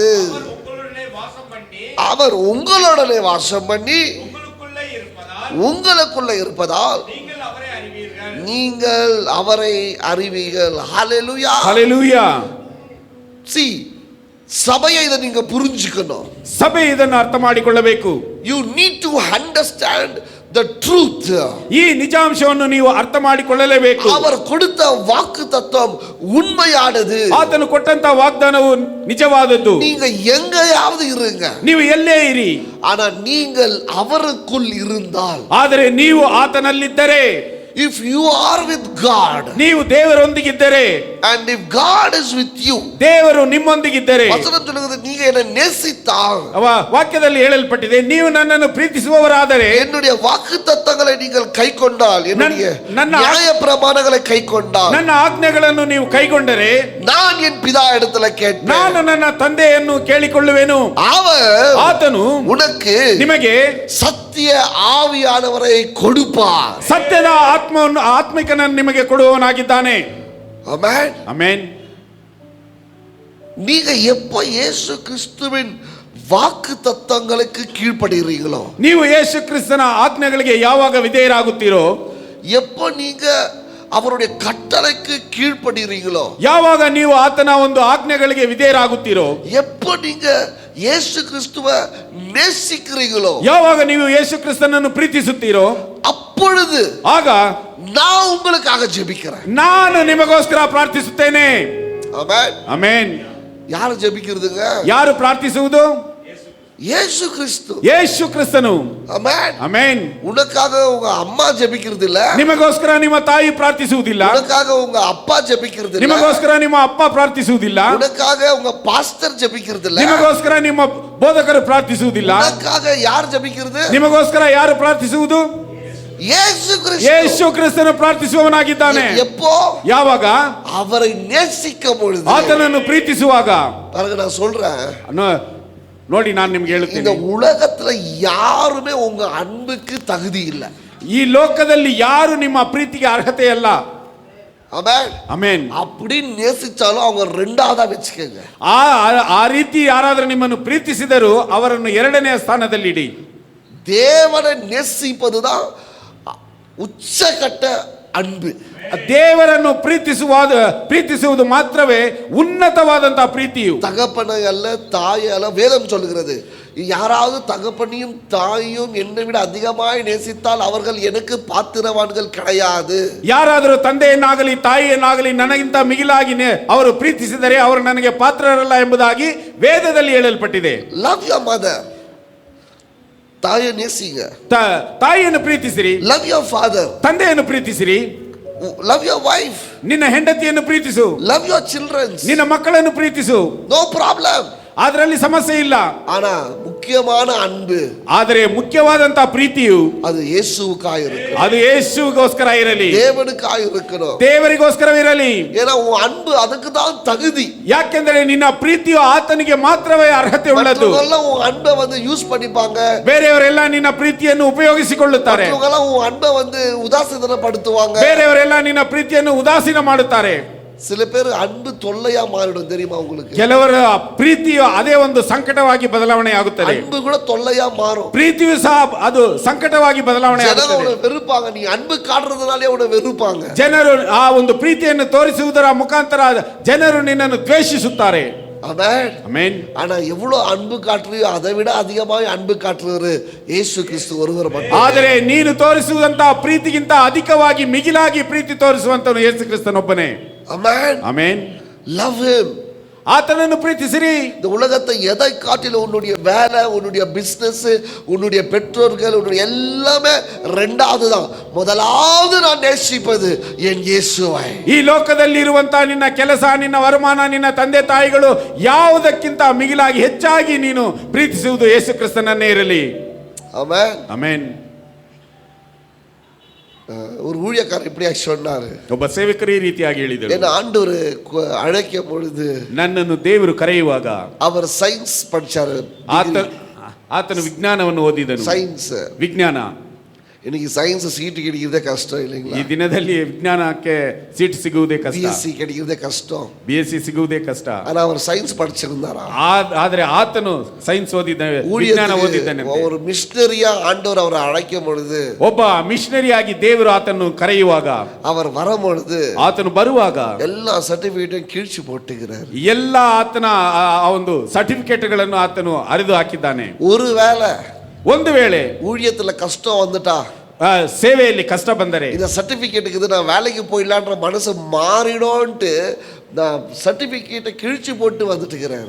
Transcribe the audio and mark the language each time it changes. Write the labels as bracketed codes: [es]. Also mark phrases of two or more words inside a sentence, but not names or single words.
[ta] அவர் உங்களுடனே வாசம் பண்ணி அவர் உங்களுடனே வாசம் பண்ணி உங்களுக்குள்ளே இருப்பதால் உங்களுக்குள்ள இருப்பதால் நீங்கள் அவரை அறிவீர்கள். நீங்கள் அவரை அறிவீர்கள். ஹalleluya. [kn] ಹಲ್ಲೆಲೂಯಾ. [ta] See, சபையை இதை நீங்க புரிஞ்சுக்கணும். [kn] ಸಭೆ ಇದನ್ನು ಅರ್ಥ ಮಾಡಿಕೊಳ್ಳಬೇಕು. [en] You need to understand the truth. [kn] ಈ ನಿಜಾಂಶವನ್ನು ನೀವು ಅರ್ಥ ಮಾಡಿಕೊಳ್ಳಲೇಬೇಕು. [ta] அவர் கொடுத்த வாக்குத்தத்தம் உண்மையானது. [kn] ಆತನು ಕೊಟ್ಟಂತ ವಾಗ್ದಾನವು ನಿಜವಾದದ್ದು. [ta] நீங்க எங்கேயாவது இருங்க, [kn] ನೀವು ಎಲ್ಲೇ ಇರಿ, [ta] ஆனா நீங்கள் அவருக்குள் இருந்தால், [kn] ಆದರೆ ನೀವು ಆತನಲ್ಲಿದ್ದರೆ, [en] if you are with God [kn] ನೀವು ದೇವರೊಂದಿಗಿದ್ದರೆ, [en] and if God is with you, [kn] ದೇವರು ನಿಮ್ಮೊಂದಿಗಿದ್ದರೆ, [ta] வசனம் சொல்லுகிறது, நீங்க என்னை நேசித்தால், [kn] ವಾಕ್ಯದಲ್ಲಿ ಹೇಳಲ್ಪಟ್ಟಿದೆ, ನೀವು ನನ್ನನ್ನು ಪ್ರೀತಿಸುವವರಾದರೆ, [ta] என்னுடைய வாக்குத்தத்தங்களை நீங்கள் கைக்கொண்டால், என்னுடைய நியாய பிரமாணங்களை கைக்கொண்டால், [kn] ನನ್ನ ಆಜ್ಞೆಗಳನ್ನು ನೀವು ಕೈಗೊಂಡರೆ, [ta] நான் என் பிதா இடத்துல கேட்பேன், [kn] ನಾನು ನನ್ನ ತಂದೆಯನ್ನು ಕೇಳಿಕೊಳ್ಳುವೆನು, [ta] அவர் [kn] ಆತನು [ta] உனக்கு [kn] ನಿಮಗೆ [ta] சத்திய ஆவியானவரை கொடுப்பார். [kn] ಸತ್ಯದ ಆತ್ಮಿಕನನ್ನು ನಿಮಗೆ ಕೊಡುವವನಾಗಿದ್ದಾನೆ. [ta] ஆமென். [kn] ಆಮೆನ್. [ta] நீங்க எப்ப இயேசு கிறிஸ்துவின் வாக்கு தத்தங்களுக்கு கீழ்ப்படுகிறீங்களோ, [kn] ನೀವು ಯೇಸು ಕ್ರಿಸ್ತನ ಆಜ್ಞೆಗಳಿಗೆ ಯಾವಾಗ ವಿಧೇಯರಾಗುತ್ತೀರೋ, [ta] எப்ப நீங்க அவருடைய கட்டளைக்கு கீழ்ப்படுகிறீங்களோ, [kn] ಯಾವಾಗ ನೀವು ಆತನ ಒಂದು ಆಜ್ಞೆಗಳಿಗೆ ವಿಧೇಯರಾಗುತ್ತೀರೋ, [ta] எப்ப நீங்க இயேசு கிறிஸ்துவை நேசிக்கிறீங்களோ, [kn] ಯಾವಾಗ ನೀವು ಯೇಸು ಕ್ರಿಸ್ತನನ್ನು ಪ್ರೀತಿಸುತ್ತೀರೋ, [ta] அப்பொழுது [kn] ಆಗ [ta] நான் உங்களுக்காக ஜெபிக்கிறேன். [kn] ನಾನು ನಿಮಗೋಸ್ಕರ ಪ್ರಾರ್ಥಿಸುತ್ತೇನೆ. [ta] ஆமென். [kn] ಆಮೆನ್. [ta] யாரு ஜெபிக்கிறதுங்க? [kn] ಯಾರು ಪ್ರಾರ್ಥಿಸುವುದು? [ta] இயேசு கிறிஸ்து. [kn] ಯೇಸು ಕ್ರಿಸ್ತನು. [ta] ஆமென். [kn] ಆಮೆನ್. [ta] உனக்காக உங்க அம்மா ஜெபிக்கிறது இல்ல. [kn] ನಿಮಗೋಸ್ಕರ ನಿಮ್ಮ ತಾಯಿ ಪ್ರಾರ್ಥಿಸುವುದಿಲ್ಲ. [ta] உனக்காக உங்க அப்பா ஜெபிக்கிறது இல்ல. [kn] ನಿಮಗೋಸ್ಕರ ನಿಮ್ಮ ಅಪ್ಪ ಪ್ರಾರ್ಥಿಸುವುದಿಲ್ಲ. [ta] உனக்காக உங்க பாஸ்டர் ஜெபிக்கிறது இல்ல. [kn] ನಿಮಗೋಸ್ಕರ ನಿಮ್ಮ ಬೋಧಕರು ಪ್ರಾರ್ಥಿಸುವುದಿಲ್ಲ. [ta] உனக்காக யார் ஜெபிக்கிறது? [kn] ನಿಮಗೋಸ್ಕರ ಯಾರು ಪ್ರಾರ್ಥಿಸುವುದು? [ta] இயேசு கிறிஸ்து. [kn] ಯೇಸು ಕ್ರಿಸ್ತನು ಪ್ರಾರ್ಥಿಸುವವನಾಗಿದ್ದಾನೆ. [ta] எப்போ? [kn] ಯಾವಾಗ? [ta] அவரை நேசிக்கும் பொழுது. [kn] ಆತನನ್ನು ಪ್ರೀತಿಸುವಾಗ. [ta] பாருங்க நான் சொல்றேன். [kn] ನೋಡಿ ನಾನು ನಿಮ್ಗೆ [ta] இந்த [kn] ಹೇಳುತ್ತೇನೆ, [ta] உலகத்துல யாருமே உங்க அன்புக்கு தகுதி இல்ல. [kn] ಈ ಲೋಕದಲ್ಲಿ ಯಾರು ನಿಮ್ಮ ಪ್ರೀತಿಗೆ ಅರ್ಹತೆ ಅಲ್ಲ. [ta] ஆமென். [kn] ಆಮೆನ್. [ta] அப்படின்னு நேசிச்சாலும் அவங்க ரெண்டாவதா வச்சுக்கோங்க. [kn] ಆ ರೀತಿ ಯಾರಾದರೂ ನಿಮ್ಮನ್ನು ಪ್ರೀತಿಸಿದರೂ ಅವರನ್ನು ಎರಡನೇ ಸ್ಥಾನದಲ್ಲಿಡಿ. [ta] தேவனை நேசிப்பதுதான் உச்சகட்ட அன்பு. [kn] ದೇವರನ್ನು ಪ್ರೀತಿಸುವುದು ಮಾತ್ರವೇ ಉನ್ನತವಾದಂತಹ ಪ್ರೀತಿಯು. [ta] தகப்பனை அல்ல, தாயை அல்ல. வேதம் சொல்லுகிறது, யாராவது தகப்பனையும் தாயையும் என்னை விட அதிகமாய் நேசித்தால் அவர்கள் எனக்கு பாத்திரவான்கள் கிடையாது. [kn] ಯಾರಾದರೂ ತಂದೆಯನ್ನಾಗಲಿ ತಾಯಿಯನ್ನಾಗಲಿ ನನಗಿಂತ ಮಿಗಿಲಾಗಿ ಅವರು ಪ್ರೀತಿಸಿದರೆ ಅವರು ನನಗೆ ಪಾತ್ರರಲ್ಲ ಎಂಬುದಾಗಿ ವೇದದಲ್ಲಿ ಹೇಳಲ್ಪಟ್ಟಿದೆ. [en] Love your mother. ತಾಯಿಯ நேசிங்க. [kn] ತಾಯಿಯನ್ನು ಪ್ರೀತಿಸಿರಿ. [en] Love your father. [kn] ತಂದೆಯನ್ನು ಪ್ರೀತಿಸಿರಿ. [en] Love your wife. [kn] ನಿನ್ನ ಹೆಂಡತಿಯನ್ನು ಪ್ರೀತಿಸು. [en] Love your childrens. [kn] ನಿನ್ನ ಮಕ್ಕಳನ್ನು ಪ್ರೀತಿಸು. [en] No problem. [kn] ಅದರಲ್ಲಿ ಸಮಸ್ಯೆ ಇಲ್ಲ. [ta] ஆனா முக்கியமான அன்பு, [kn] ಆದರೆ ಮುಖ್ಯವಾದಂತಹ ಪ್ರೀತಿಯು [ta] அது இயேசுவுக்காக இருக்கணும். [kn] ಅದು ಯೇಸುಗೋಸ್ಕರ ಇರಲಿ. [ta] தேவனுக்காக இருக்கணும். [kn] ದೇವರಿಗೋಸ್ಕರವಿರಲಿ. [ta] ஏன்னா உன் அன்பு அதுக்கு தான் தகுதி. [kn] ಯಾಕೆಂದರೆ ನಿನ್ನ ಪ್ರೀತಿಯು ಆತನಿಗೆ ಮಾತ್ರವೇ ಅರ್ಹತೆ ಉಳ್ಳದ್ದು. [ta] மற்றவங்க உன் அன்பை வந்து யூஸ் பண்ணிப்பாங்க. [kn] ಬೇರೆಯವರೆಲ್ಲ ನಿನ್ನ ಪ್ರೀತಿಯನ್ನು ಉಪಯೋಗಿಸಿಕೊಳ್ಳುತ್ತಾರೆ. [ta] மற்றவங்க உன் அன்பை வந்து உதாசீனப்படுத்துவாங்க. [kn] ಬೇರೆಯವರೆಲ್ಲ ನಿನ್ನ ಪ್ರೀತಿಯನ್ನು ಉದಾಸೀನ ಮಾಡುತ್ತಾರೆ. [ta] சில பேர் அன்பு தொல்லையா மாறிடும் தெரியுமா உங்களுக்கு? [kn] ಕೆಲವರ ಪ್ರೀತಿಯು ಅದೇ ಒಂದು ಸಂಕಟವಾಗಿ ಬದಲಾವಣೆ ಆಗುತ್ತದೆ. [ta] அன்பு கூட தொல்லையா மாறும். [kn] ಪ್ರೀತಿಯು ಸಹ ಅದು ಸಂಕಟವಾಗಿ ಬದಲಾವಣೆ ಆಗುತ್ತದೆ. [ta] ಜನರು வெறுப்பாங்க. நீ அன்பு காட்டுறதுனாலே ಅವನ வெறுப்பாங்க. [kn] ಜನರು ಆ ಒಂದು ಪ್ರೀತಿಯನ್ನು ತೋರಿಸುವುದರ ಮುಖಾಂತರ ಜನರು ನಿನ್ನನ್ನು ದ್ವೇಷಿಸುತ್ತಾರೆ. [ta] ஆமென். [kn] ಆಮೆನ್. [ta] ஆனா எவ்வளவு அன்பு காட்டுறியோ அதை விட அதிகமாக அன்பு காட்டுறவர் இயேசு கிறிஸ்து ஒருவர் மட்டும். [kn] ಆದರೆ ನೀನು ತೋರಿಸುವಂತಹ ಪ್ರೀತಿಗಿಂತ ಅಧಿಕವಾಗಿ ಮಿಗಿಲಾಗಿ ಪ್ರೀತಿ ತೋರಿಸುವಂತನು ಯೇಸು ಕ್ರಿಸ್ತನೊಬ್ಬನೇ. [ta] ஆமென். [kn] ಆಮೆನ್. [en] Love him. [kn] ಆತನನ್ನು ಪ್ರೀತಿಸಿರಿ. [ta] இந்த உலகத்தை எதை காட்டிலும் உன்னுடைய வேலை, உன்னுடைய பிசினஸ், உன்னுடைய பெற்றோர்கள், உன்னுடைய எல்லாமே ரெண்டாவது தான். முதலாவது நான் நேசிப்பது என் இயேசுவை. [kn] ಈ ಲೋಕದಲ್ಲಿ ಇರುವಂತಹ ನಿನ್ನ ಕೆಲಸ, ನಿನ್ನ ವರಮಾನ, ನಿನ್ನ ತಂದೆ ತಾಯಿಗಳು ಯಾವುದಕ್ಕಿಂತ ಮಿಗಿಲಾಗಿ ಹೆಚ್ಚಾಗಿ ನೀನು ಪ್ರೀತಿಸುವುದು ಯೇಸು ಕ್ರಿಸ್ತನನ್ನೇ ಇರಲಿ. [ta] ஆமென். [kn] ಆಮೆನ್. [ta] ஒரு ஊழியக்காரர் இப்படியா சொன்னாரு. [kn] ಒಬ್ಬ ಸೇವಕರು ಈ ರೀತಿಯಾಗಿ ಹೇಳಿದರು, [ta] என்ன ஆண்டவர் அழைக்கும் பொழுது [kn] ನನ್ನನ್ನು ದೇವರು ಕರೆಯುವಾಗ [ta] அவர் சயின்ஸ் படிச்சாரு. [kn] ಆತನು ವಿಜ್ಞಾನವನ್ನು ಓದಿದನು. [ta] சயின்ஸ், [kn] ವಿಜ್ಞಾನ. [ta] இன்னைக்கு சயின்ஸ் சீட்டு கிடைக்கிறதே கஷ்டம் இல்லைங்களா? [kn] ಈ ದಿನದಲ್ಲಿ ವಿಜ್ಞಾನಕ್ಕೆ ಸೀಟ್ ಸಿಗುವುದೇ ಕಷ್ಟ. [ta] பிஎஸ்சி கிடைக்கிறதே கஷ்டம். [kn] BSc ಸಿಗುವುದೇ ಕಷ್ಟ. [ta] ஆனா அவர் சயின்ஸ் படிச்சிருந்தாரா? [kn] ಆದರೆ ಆತನು ಸೈನ್ಸ್ ಓದಿದ್ದಾನೆ, ವಿಜ್ಞಾನ ಓದಿದ್ದಾನೆ. [ta] ஒரு மிஷனரியா ஆண்டவர் அவரை அழைக்கும் பொழுது, [kn] ಒಬ್ಬ ಮಿಷನರಿಯಾಗಿ ದೇವರು ಆತನ್ನು ಕರೆಯುವಾಗ, [ta] அவர் வரும் பொழுது [kn] ಆತನು ಬರುವಾಗ [ta] எல்லா சர்டிபிகேட்டும் கிழிச்சு போட்டுகிறார். [kn] ಎಲ್ಲ ಆತನ ಆ ಒಂದು ಸರ್ಟಿಫಿಕೇಟ್ಗಳನ್ನು ಆತನು ಅರಿದು ಹಾಕಿದ್ದಾನೆ. ಒಂದು ವೇಳೆ [ta] ஊழியத்துல கஷ்டம் வந்துட்டா, [kn] ಸೇವೆಯಲ್ಲಿ ಕಷ್ಟ ಬಂದರೆ, [ta] இந்த சர்டிபிகேட்டுக்கு இது நான் வேலைக்கு போயிடலான்ற மனசு மாறிடோன்ட்டு நான் சர்டிபிகேட் கிழிச்சி போட்டு வந்துட்டுகிறார்.